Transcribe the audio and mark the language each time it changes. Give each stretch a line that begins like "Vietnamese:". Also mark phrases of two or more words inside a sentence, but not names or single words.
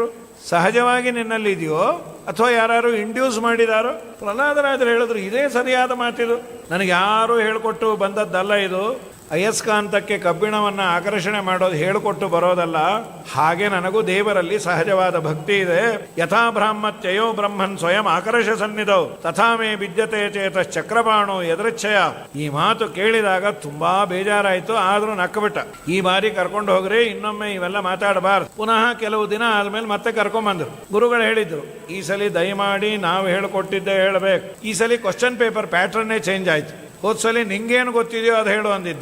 Kannada: ಸಹಜವಾಗಿ ನಿನ್ನಲ್ಲಿ ಇದೆಯೋ ಅಥವಾ ಯಾರು ಇಂಡ್ಯೂಸ್ ಮಾಡಿದಾರೋ? ಪ್ರಹ್ಲಾದರಾಜರು ಹೇಳಿದ್ರು, ಇದೇ ಸರಿಯಾದ ಮಾತಿದು, ನನಗೆ ಯಾರೂ ಹೇಳಿಕೊಟ್ಟು ಬಂದದ್ದಲ್ಲ ಇದು. ಅಯಸ್ಕಾಂತಕ್ಕೆ ಕಬ್ಬಿಣವನ್ನು ಆಕರ್ಷಣೆ ಮಾಡೋದು ಹೇಳಿಕೊಟ್ಟು ಬರೋದಲ್ಲ. ಹಾಗೆ ನನಗೂ ದೇವರಲ್ಲಿ ಸಹಜವಾದ ಭಕ್ತಿ ಇದೆ.
Sanskrit: ಯಥಾ ಬ್ರಾಹ್ಮತ್ಯಯೋ ಬ್ರಹ್ಮನ್ ಸ್ವಯಂ ಆಕರ್ಷ ಸನ್ನಿಧೌ ತಥಾ ಮೇ ವಿದ್ಯತೆ ಚೇತ ಚಕ್ರಪಾಣು ಎದೃಚ್ಛಯ.
Kannada: ಈ ಮಾತು ಕೇಳಿದಾಗ ತುಂಬಾ ಬೇಜಾರಾಯಿತು. ಆದರೂ ನಕ್ಕಬಿಟ್ಟ. ಈ ಬಾರಿ ಕರ್ಕೊಂಡು ಹೋಗ್ರಿ, ಇನ್ನೊಮ್ಮೆ ಇವೆಲ್ಲ ಮಾತಾಡಬಾರ್ದು. ಪುನಃ ಕೆಲವು ದಿನ ಆದ್ಮೇಲೆ ಮತ್ತೆ ಕರ್ಕೊಂಡ್ಬಂದ್ರು. ಗುರುಗಳು ಹೇಳಿದ್ರು, ಈ ಸಲ ದಯಮಾಡಿ ನಾವು ಹೇಳಿಕೊಟ್ಟಿದ್ದೆ ಹೇಳಬೇಕು. ಈ ಸಲ
English: question paper
Kannada: ಪ್ಯಾಟ್ರನ್ನೇ ಚೇಂಜ್ ಆಯ್ತು. ಹೋದ್ಸಲಿ ನಿಂಗೇನು ಗೊತ್ತಿದೆಯೋ ಅದು ಹೇಳು ಅಂದಿದ್ದ.